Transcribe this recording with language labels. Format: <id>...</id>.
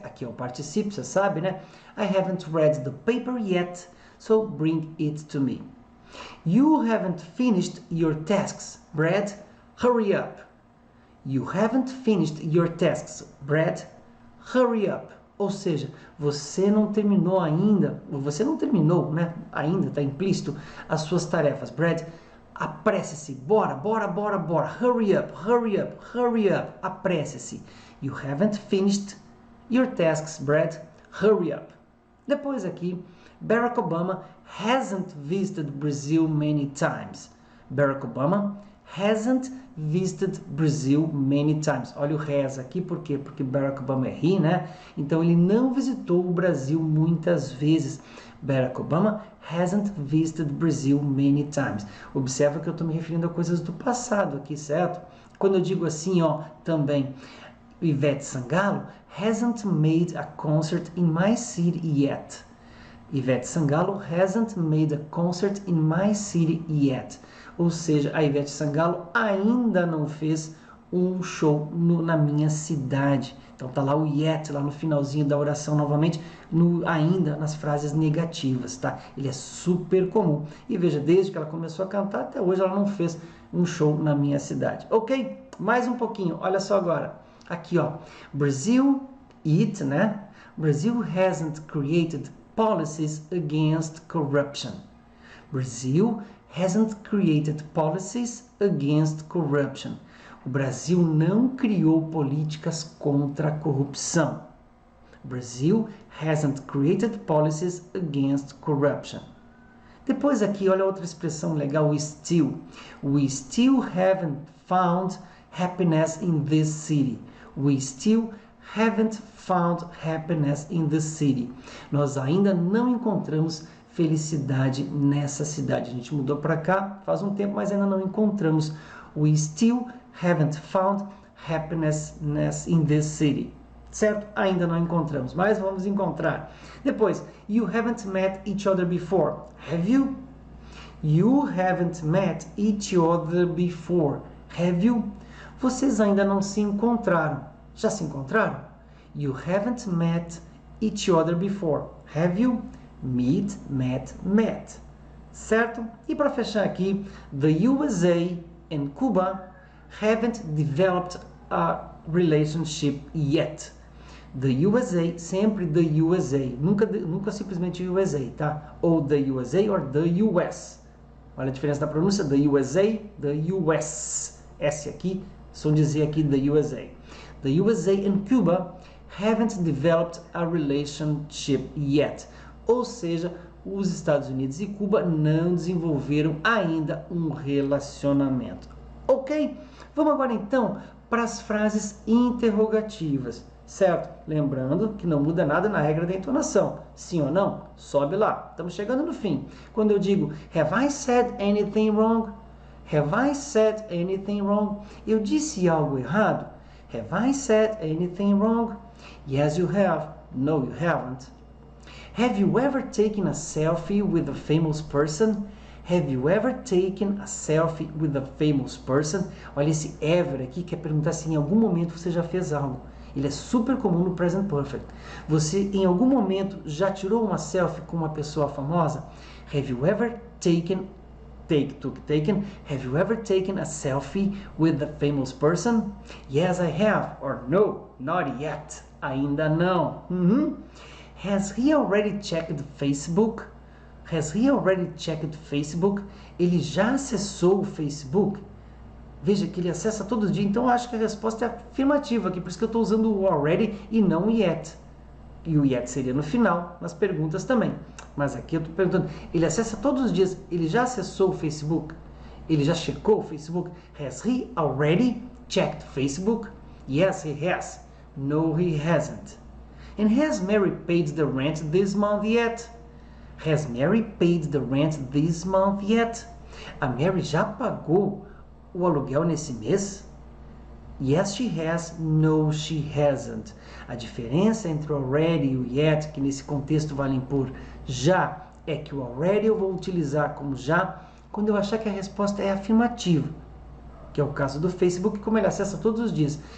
<pt>Aqui é o particípio, você sabe, né?</pt> <en>I haven't read the paper yet, so bring it to me. You haven't finished your tasks, Brad. Hurry up. You haven't finished your tasks, Brad. Hurry up.</en> <pt>Ou seja, você não terminou ainda, ou você não terminou, né? Ainda está implícito as suas tarefas. Brad, apresse-se. Bora.</pt> <en>Hurry up.</en> <pt>Apresse-se.</pt> <en>You haven't finished your tasks, Brad. Hurry up.</en> <pt>Depois aqui,</pt> <en>Barack Obama hasn't visited Brazil many times. Barack Obama hasn't visited Brazil many times.</en> <pt>Olha o has aqui, por quê? Porque Barack Obama é he, né? Então ele não visitou o Brasil muitas vezes.</pt> <en>Barack Obama hasn't visited Brazil many times.</en> <pt>Observa que eu estou me referindo a coisas do passado aqui, certo? Quando eu digo assim, ó, também,</pt> <en>Ivete Sangalo hasn't made a concert in my city yet. Ivete Sangalo hasn't made a concert in my city yet.</en> <pt>Ou seja, a Ivete Sangalo ainda não fez um show na minha cidade. Então tá lá o yet, lá no finalzinho da oração novamente, ainda nas frases negativas, tá? Ele é super comum. E veja, desde que ela começou a cantar até hoje ela não fez um show na minha cidade. Ok? Mais um pouquinho, olha só agora. Aqui, ó. Brazil, né?</pt> <en>Brazil hasn't created policies against corruption. Brazil hasn't created policies against corruption.</en> <pt>O Brasil não criou políticas contra a corrupção.</pt> <en>Brazil hasn't created policies against corruption.</en> <pt>Depois aqui, olha outra expressão legal,</pt> <en>we still. We still haven't found happiness in this city. We still haven't found happiness in this city.</en> <pt>Nós ainda não encontramos felicidade nessa cidade. A gente mudou para cá faz um tempo, mas ainda não encontramos.</pt> <en>We still haven't found happiness in this city.</en> <pt>Certo? Ainda não encontramos, mas vamos encontrar. Depois,</pt> <en>you haven't met each other before. Have you? You haven't met each other before. Have you?</en> <pt>Vocês ainda não se encontraram. Já se encontraram?</pt> <en>You haven't met each other before. Have you? Meet, met.</en> <pt>Certo? E para fechar aqui,</pt> <en>the USA and Cuba haven't developed a relationship yet.</en> <pt>The USA, sempre the USA, nunca simplesmente USA, tá? Ou the USA or the US. Olha a diferença da pronúncia, the USA, the US. S aqui, som de Z aqui, the USA.</pt> <en>The USA and Cuba haven't developed a relationship yet.</en> <pt>Ou seja, os Estados Unidos e Cuba não desenvolveram ainda um relacionamento. Ok? Vamos agora então para as frases interrogativas, certo? Lembrando que não muda nada na regra da entonação. Sim ou não? Sobe lá. Estamos chegando no fim. Quando eu digo,</pt> <en>have I said anything wrong? Have I said anything wrong?</en> <pt>Eu disse algo errado?</pt> <en>Have I said anything wrong? Yes, you have. No, you haven't. Have you ever taken a selfie with a famous person? Have you ever taken a selfie with a famous person?</en> <pt>Olha esse ever aqui, que é perguntar se em algum momento você já fez algo. Ele é super comum no present perfect. Você em algum momento já tirou uma selfie com uma pessoa famosa?</pt> <en>Have you ever taken? Have you ever taken a selfie with a famous person? Yes, I have. Or no, not yet.</en> <pt>Ainda não.</pt> <en>Has he already checked Facebook? Has he already checked Facebook?</en> <pt>Ele já acessou o Facebook? Veja que ele acessa todo dia, então eu acho que a resposta é afirmativa aqui, por isso que eu estou usando o already e não o yet. E o yet seria no final, nas perguntas também. Mas aqui eu estou perguntando, ele acessa todos os dias, ele já acessou o Facebook? Ele já checou o Facebook?</pt> <en>Has he already checked Facebook? Yes, he has. No, he hasn't. And has Mary paid the rent this month yet? Has Mary paid the rent this month yet?</en> <pt>A Mary já pagou o aluguel nesse mês?</pt> <en>Yes, she has. No, she hasn't.</en> <pt>A diferença entre o already e o yet, que nesse contexto valem por já, é que o already eu vou utilizar como já quando eu achar que a resposta é afirmativa, que é o caso do Facebook, como ele acessa todos os dias.</pt>